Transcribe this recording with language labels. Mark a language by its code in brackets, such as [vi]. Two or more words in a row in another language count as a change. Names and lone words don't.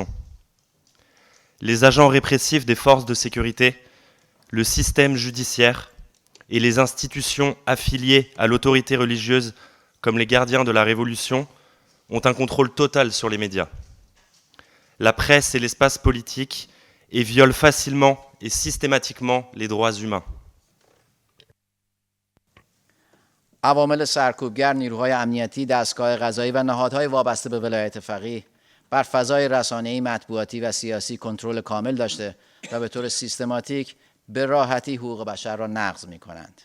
[fr] Les agents répressifs des forces de sécurité, le système judiciaire et les institutions affiliées à l'autorité religieuse, comme les gardiens de la Révolution, ont un contrôle total sur les médias. La presse et l'espace politique et violent facilement et systématiquement les droits humains. [fa] عوامل سرکوبگر، نیروهای امنیتی، دستگاه قضایی و نهادهای وابسته به ولایت فقیه بر فضای رسانه‌ای، مطبوعاتی و سیاسی کنترل کامل داشته و به طور سیستماتیک به راحتی حقوق بشر را نقض می‌کنند.